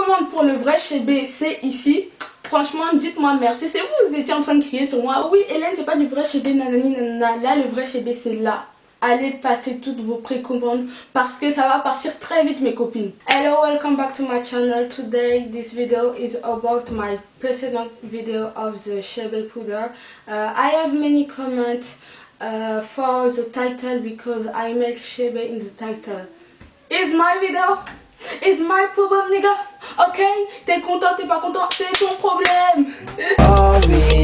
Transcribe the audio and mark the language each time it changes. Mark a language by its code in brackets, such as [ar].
[fr] pour le vrai Chébé, c'est ici. Franchement, dites-moi merci. C'est vous étiez en train de crier sur moi. Oui, Hélène, c'est pas du vrai Chébé, nanani, nanana. Là, le vrai Chébé, c'est là. Allez passer toutes vos précommandes parce que ça va partir très vite, mes copines. [en] Hello, welcome back to my channel. Today, this video is about my precedent video of the Chébé powder. I have many comments for the title because I make Chébé in the title. Is my video? Is my problem, nigga? Ok? [fr] T'es content, t'es pas content? C'est ton problème.